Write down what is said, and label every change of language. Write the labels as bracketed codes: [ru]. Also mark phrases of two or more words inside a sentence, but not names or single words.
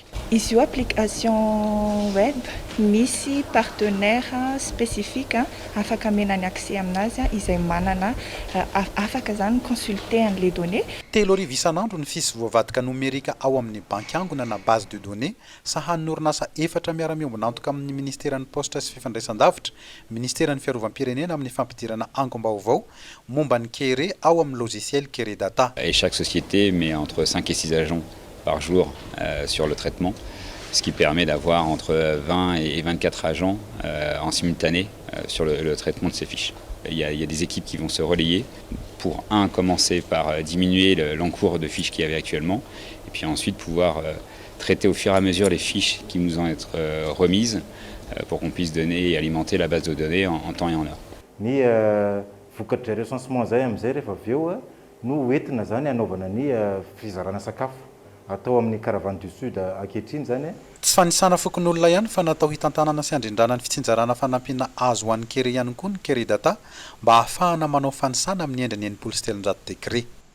[mg] Izy io [fr] application web [mg] misy [fr] partenaire spécifique [mg] afaka menany accès aminazy izay manana afaka zany consulter an'le données. 3 arivo isan'andro ny fisy voavadika nomerika ao amin'ny banky angona na [fr] base de données [mg] sahan'ny orinasa 4 miara-miombonantoka amin'ny ministeran'ny postra sy fifandraisan-davitra, ministeran'ny fiarovam-pirenena amin'ny fampidirana angom-baovao momba ny kere ao amin'ny logiciel Kere Data. [fr] Et chaque société met entre 5 et 6 agents par jour sur le traitement, ce qui permet d'avoir entre 20 et 24 agents en simultané sur le traitement de ces fiches. Il y a des équipes qui vont se relayer pour commencer par diminuer l'encours de fiches qu'il y avait actuellement et puis ensuite pouvoir traiter au fur et à mesure les fiches qui nous ont été remises pour qu'on puisse donner et alimenter la base de données en temps et en heure. [mg] Ny vokatra recensement zay am'izay rehefa avy eo no entina zany anaovana ny fizarana sakafo atao amin'ny Caravane du Sud ankehitriny zany. Tsy fanisana fokon'olona ihany fa natao hitantanana sy handrindrana ny fitsinjarana fanampiana azo ho an'ny kere ihany koa ny Kere Data mba ahafahana manao fanisana amin'ny endriny 700 degré.